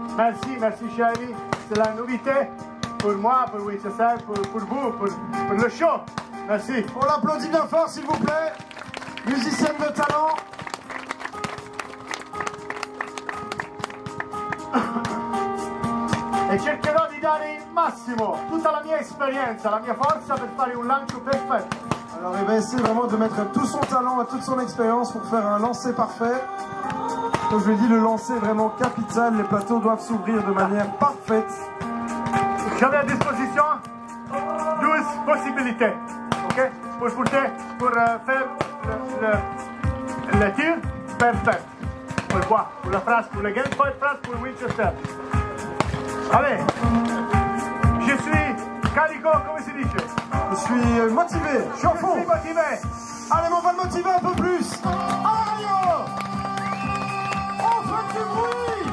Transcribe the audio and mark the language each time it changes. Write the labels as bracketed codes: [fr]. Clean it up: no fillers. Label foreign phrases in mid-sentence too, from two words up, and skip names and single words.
[fr] merci, merci chérie. C'est la novité pour moi, pour Winchester, pour vous, pour le show. Merci. On l'applaudit bien fort, s'il vous plaît. Musicienne de talent. [it] E cercherò di dare il massimo, tutta la mia esperienza, la mia forza per fare un lancio perfetto. [fr] Alors il va essayer vraiment de mettre tout son talent et toute son expérience pour faire un lancer parfait. Comme je l'ai dit, le lancer est vraiment capital. Les plateaux doivent s'ouvrir de manière parfaite. J'avais à disposition 12 possibilités, ok, pour faire le tir parfait. Pour quoi? Pour la phrase, pour le gameplay phrase, pour Winchester. Allez, je suis [it] carico, come si dice? [fr] Je suis motivé, je suis en fond. Je suis motivé. Allez, mais on va le motiver un peu plus. Allez, on fait du bruit.